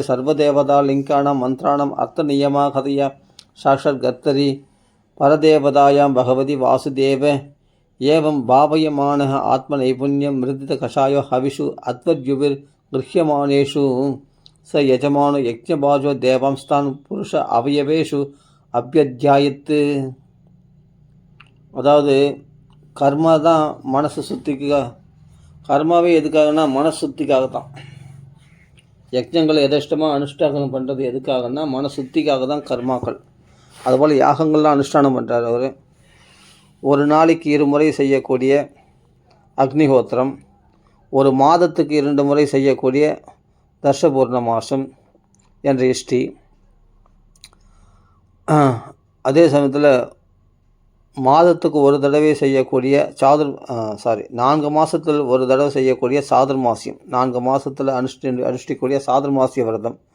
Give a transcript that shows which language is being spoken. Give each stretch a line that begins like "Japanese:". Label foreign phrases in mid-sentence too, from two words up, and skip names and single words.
Sanskrit: सर्वदेवतालिङ्गानां मन्त्राणाम् अर्थनियमा कथय साक्षात्कर्तरि परदेवतायां भगवति वासुदेव एवं भावयमानः आत्मनैपुण्यं मृदितकषायो हविषु अध्वर्युभिर्गृह्यमानेषु स यजमानो यज्ञभाजो देवांस्तान् पुरुष अवयवेषु अभ्यध्यायत्.
Tamil: அதாவது கர்மா தான் மனசு சுத்திக்காக, கர்மாவே எதுக்காகனா மனசு சுத்திக்காக தான். யஜ்ஞங்களை எதேஷ்டமாக அனுஷ்டானம் பண்ணுறது எதுக்காகனா மன சுத்திக்காக தான் கர்மாக்கள். அதுபோல் யாகங்கள்லாம் அனுஷ்டானம் பண்ணுறார் அவர். ஒரு நாளைக்கு 2 முறை செய்யக்கூடிய அக்னிஹோத்திரம், ஒரு மாதத்துக்கு 2 முறை செய்யக்கூடிய தர்ஷபூர்ண மாசம் என்ற இஷ்டி, அதே சமயத்தில் மாதத்துக்கு ஒரு தடவை செய்யக்கூடிய 4 மாதத்தில் ஒரு தடவை செய்யக்கூடிய சாதுர்மாசியம், 4 மாதத்தில் அனுஷ்டிக்கூடிய சாதுர்மாசிய விரதம்,